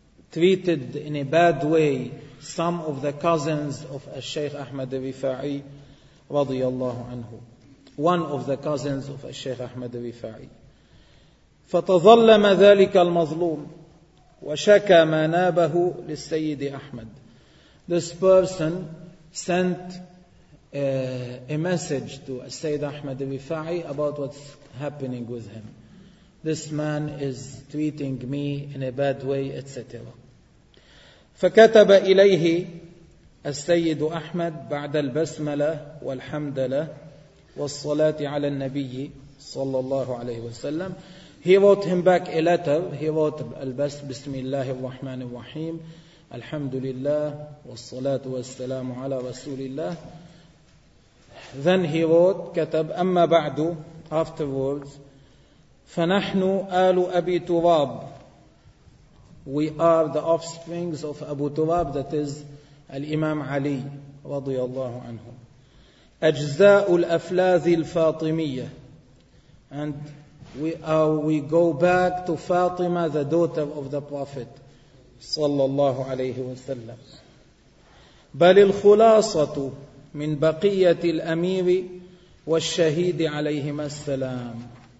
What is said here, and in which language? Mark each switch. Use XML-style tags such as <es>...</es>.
<en>treated in a bad way some of the cousins of Sheikh Ahmad al-Rifa'i</en> <ar>radiyallahu anhu,</ar> <en>one of the cousins of Sheikh Ahmad al-Rifa'i.</en> <ar>فتظلم ذلك المظلوم وشكى ما نابه للسيد أحمد.</ar> <en>This person sent a message to Sayyid Ahmad al-Rifa'i about what's happening with him. This man is treating me in a bad way, etc.</en> <ar>فكتب إليه السيد أحمد بعد البسملة والحمدلة والصلاة على النبي صلى الله عليه وسلم.</ar> <en>He wrote him back a letter. He wrote</en> <ar>بسم الله الرحمن الرحيم الحمد لله والصلاة والسلام على رسول الله.</ar> <en>Then he wrote,</en> <ar>كتب أما بعد,</ar> <en>afterwards,</en> <ar>فنحن آل أبي تراب.</ar> <en>We are the offsprings of Abu Turab, that is Al-Imam Ali</en> <ar>رضي الله عنه. أجزاء الأفلاذ الفاطمية.</ar> <en>And we go back to Fatima, the daughter of the Prophet</en> <ar>صلى الله عليه وسلم. بل الخلاصة من بقية الأمير والشهيد عليهما السلام.</ar>